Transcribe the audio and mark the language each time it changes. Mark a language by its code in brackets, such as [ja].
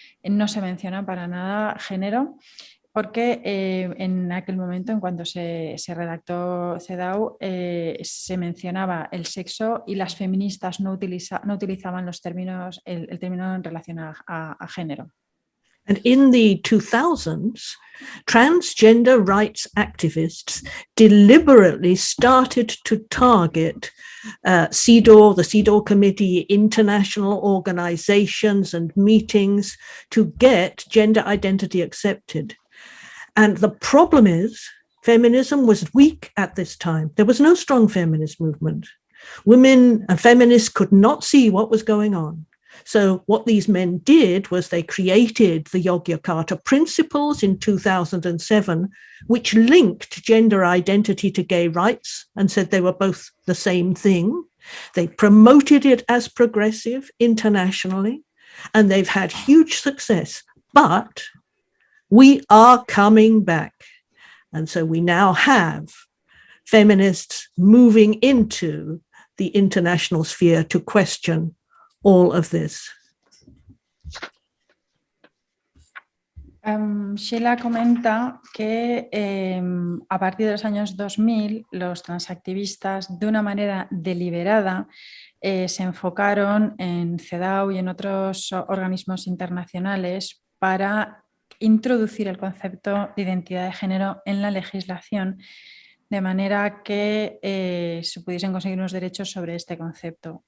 [es] No se menciona para nada género, porque en aquel momento, en cuanto se redactó CEDAW, se mencionaba el sexo y las feministas no utilizaban los términos, el término en relación a género. [en] And in the 2000s, transgender rights activists deliberately started to target CEDAW, the CEDAW Committee, international organizations and meetings to get gender identity accepted. And the problem is, feminism was weak at this time. There was no strong feminist movement. Women and feminists could not see what was going on. So what these men did was they created the Yogyakarta Principles in 2007, which linked gender identity to gay rights and said they were both the same thing. They promoted it as progressive internationally, and they've had huge success. But we are coming back. And so we now have feminists moving into the international sphere to question all of this. [es] Sheila comenta que a partir de los años 2000 los transactivistas de una manera deliberada se enfocaron en CEDAW y en otros organismos internacionales para introducir el concepto de identidad de género en la legislación, de manera que se pudiesen conseguir unos derechos sobre este concepto.